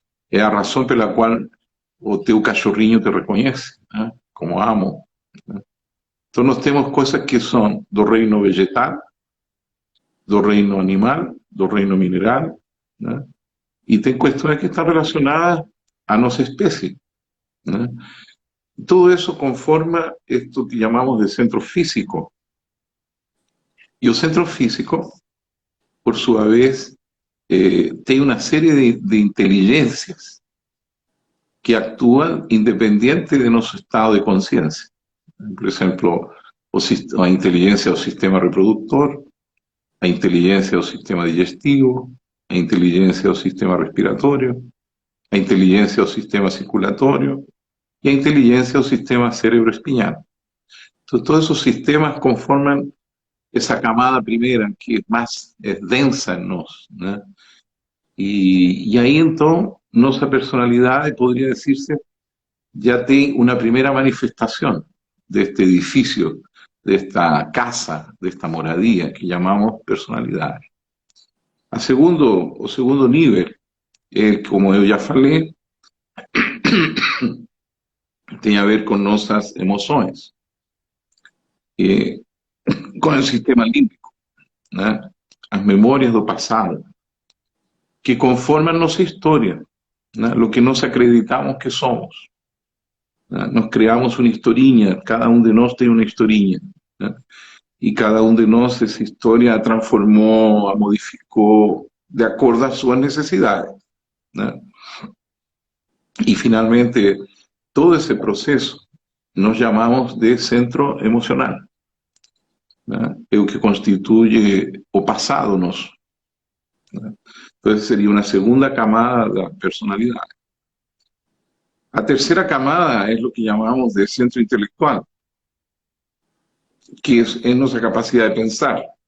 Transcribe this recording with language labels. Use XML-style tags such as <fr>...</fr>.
<pt>É a razão pela qual o teu cachorrinho te reconhece, né? Como amo, né? Então nós temos coisas que são do reino vegetal, do reino animal, do reino mineral, né? E tem questões que estão relacionadas a nossa espécie, ¿no?</pt> <es>Todo eso conforma esto que llamamos de centro físico. Y el centro físico, por su vez, tiene una serie de inteligencias que actúan independiente de nuestro estado de conciencia. Por ejemplo, la inteligencia del sistema reproductor, la inteligencia del sistema digestivo, la inteligencia del sistema respiratorio, la inteligencia del sistema circulatorio, y a inteligencia del sistema cerebroespinal. Entonces, todos esos sistemas conforman esa camada primera que es densa en nos, ¿no? Y ahí entonces, nuestra personalidad, podría decirse, ya tiene una primera manifestación de este edificio, de esta casa, de esta moradía que llamamos personalidad.</es> <pt>O segundo nivel, como yo ya falei, tem a ver com nossas emoções, com o sistema límbico, né? As memórias do passado, que conformam nossa história, né? O que nós acreditamos que somos, né? Nós criamos uma historinha, cada um de nós tem uma historinha, né? E cada um de nós essa história a transformou, a modificou de acordo às suas necessidades, né?</pt> <es>E finalmente todo ese proceso nos llamamos de centro emocional, ¿no? Es lo que constituye o pasado nosso, ¿no? Entonces sería una segunda camada de la personalidad. La tercera camada es lo que llamamos de centro intelectual, que es nuestra capacidad de pensar.</es>